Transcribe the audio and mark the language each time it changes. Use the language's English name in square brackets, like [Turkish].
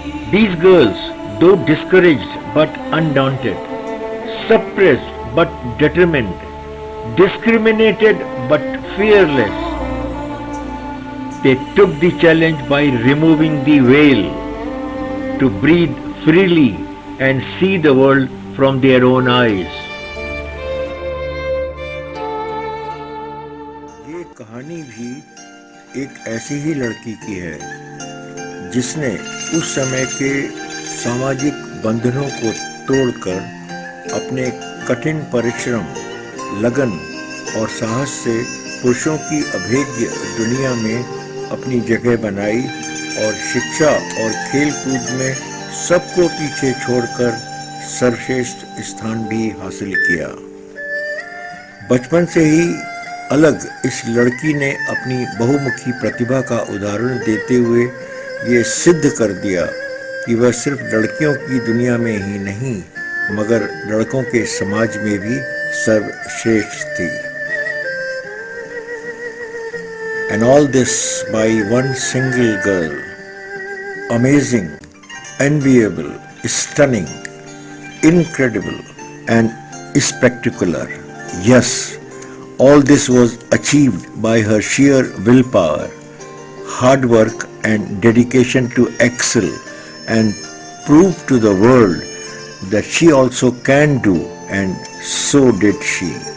[English] These girls, though discouraged but undaunted, suppressed but determined, discriminated but fearless, they took the challenge by removing the veil to breathe freely and see the world from their own eyes. [Hindi] ये कहानी भी एक ऐसी ही लड़की की है जिसने उस समय के सामाजिक बंधनों को तोड़कर अपने कठिन परिश्रम, लगन और साहस से पुरुषों की अभेद्य दुनिया में अपनी जगह बनाई और शिक्षा और खेल कूद में सबको पीछे छोड़कर सर्वश्रेष्ठ स्थान भी हासिल किया। बचपन से ही अलग इस लड़की ने अपनी बहुमुखी प्रतिभा का उदाहरण देते हुए ये सिद्ध कर दिया कि वह सिर्फ लड़कियों की दुनिया में ही नहीं मगर लड़कों के समाज में भी सर्वश्रेष्ठ थी। [English] And all this by one single girl. Amazing, enviable, stunning, incredible and spectacular. Yes, all this was achieved by her sheer willpower, hard work and dedication to excel and prove to the world that she also can do, and so did she.